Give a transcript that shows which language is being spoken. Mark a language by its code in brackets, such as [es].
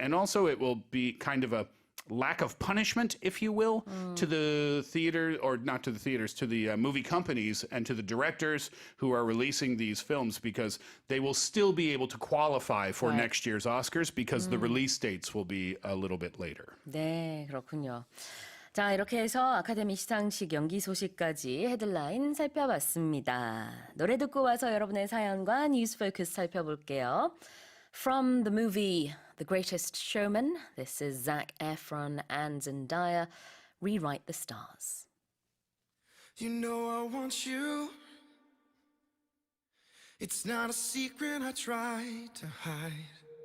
[en] And also it will be kind of a lack of punishment, if you will, to the theater, or not to the theaters, to the movie companies and to the directors who are releasing these films, because they will still be able to qualify for next year's Oscars because the release dates will be a little bit later. [ko] 네, 그렇군요. 자, 이렇게 해서 아카데미 시상식 연기 소식까지 헤드라인 살펴봤습니다. 노래 듣고 와서 여러분의 사연과 뉴스 포커스 살펴볼게요. [en] From the movie The Greatest Showman, this is Zac Efron and Zendaya, Rewrite the Stars. You know I want you. It's not a secret I try to hide.